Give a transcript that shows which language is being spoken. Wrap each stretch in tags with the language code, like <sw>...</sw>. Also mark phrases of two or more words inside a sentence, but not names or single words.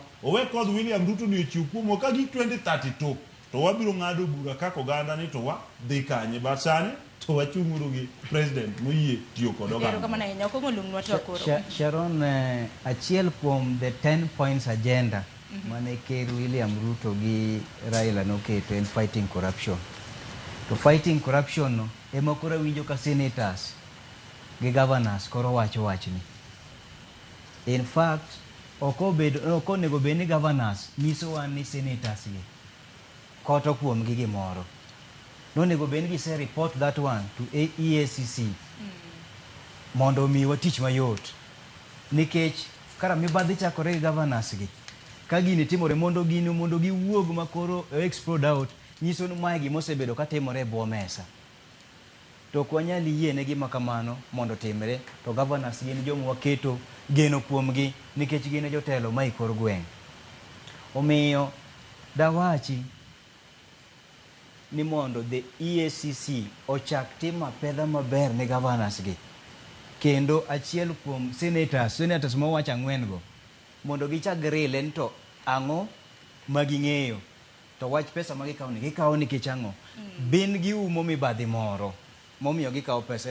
<luo>Owe kodh William Ruto ni ochiw kuomwa ka gi 2032 to wabiro ng'ado bura kaka oganda ni to wadhi kanye, but sani to wachung'uru gi president moyie tiyo kod oganda. Sharon, achiel kuom</luo> <en>the 10 points agenda</en> <luo>mane ker William Ruto gi Raila noketo en</luo> <en>fighting corruption.</en> <luo>To</luo> <en>fighting corruption</en> <luo>no ema koro winjo ka senators gi governors koro wacho wachni. In fact, okonego bed ni governors nyiso wan ni senators gi koto kuom gi gimoro. Nonego bed ni gise</luo> <en>report that one</en> <luo>to EACC mondo omiwa tich mayot. Nikech kara mibadhi chakore gi governors gi, ka gini timore mondo giwuog makoro</luo> <en>explode out,</en> <luo>nyiso ni mae gima osebedo ka timore e bwo mesa. To ok wanyal yiene gima kamano mondo timre, to governors gin joma waketo geno kuomgi nikech gin jotelo ma ikor gweng'. Omiyo dawachi ni mondo</luo> <en>the EACC</en> <luo>ochak tim apedha maber ne governors gi, kendo achiel kuom senators mowacho 4 go mondo gichak rile to ang'o ma ging'eyo, to wach pesa ma gikawo nikech ang'o, bin giumo mibadhi moro momiyo gikawo pesa.</luo>